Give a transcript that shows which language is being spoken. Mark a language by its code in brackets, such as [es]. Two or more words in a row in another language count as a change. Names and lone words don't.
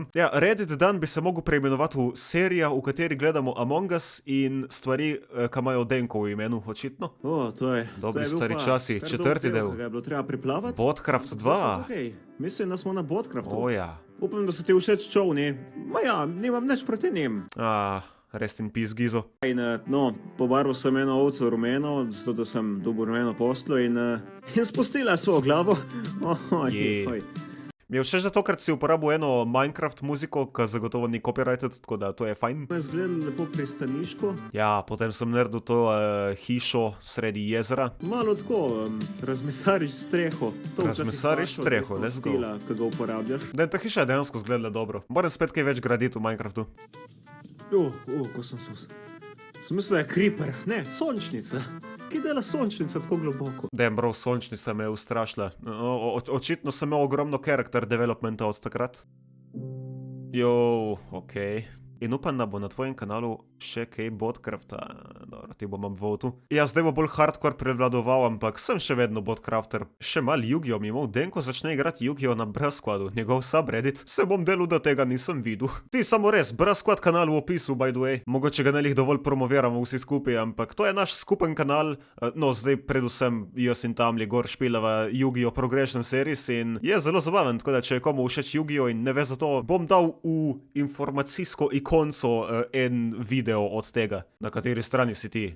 [sl] Ja, Reddit dan bi se mogel preimenovati v serija, v kateri gledamo Among Us in stvari, ka imajo Denko v imenu, očitno. To je... Dobri stari časi, četrti del. Ga je bilo treba priplavati. Botcraft 2. Okay. Mislim, da smo na Botcraftu. Ja. Upam, da so ti všeč čovni. Ma ja, nimam nič proti njim. [en] Rest in peace, Gizo. [sl] In pobarval sem eno ovco rumeno, zato da sem dobil rumeno poslo in spustila svojo glavo. Mi je všeč, da tokrat si uporabil eno Minecraft muziko, ki zagotovo ni copyrighted, tako da to je fajn. Je izgledalo lepo pristaniško. Ja, potem sem naredil to hišo sredi jezera. Malo tako, razmesariš streho. Razmesariš streho, [en] let's go. [sl] Ki ga uporabljaš. Da, ta hiša je dejansko izgledala dobro. Moram spet kaj več graditi v Minecraftu. Ko sem se... Sem mislil, da je creeper. Ne, sončnica. Kaj dela sončnica tako globoko? Bro, sončnica me je ustrašila. Očitno sem imel ogromno [en] character developmenta [sl] od takrat. Okej. In upam, da bo na tvojem kanalu še kaj Botcrafta. Dobro, ti bom upvotu. Ja, zdaj bo bolj hardcore prevladoval, ampak sem še vedno Botcrafter. Še mal Yu-Gi-Oh mimo, Denko začne igrati Yu-Gi-Oh na Brasquadu, njegov subreddit. Se bom delal, da tega nisem videl. Ti samo res, Brasquad kanal v opisu, [en] by the way. [sl] Mogoče ga ne lih dovolj promoviramo vsi skupaj, ampak to je naš skupen kanal. No, zdaj predvsem jaz in Tamli gor špilava Yu-Gi-Oh Progression Series in je zelo zabaven, tako da če je komu všeč Yu-Gi-Oh in ne ve za to, bom dal v informacijsko ikonco en video od tega, na kateri strani si ti.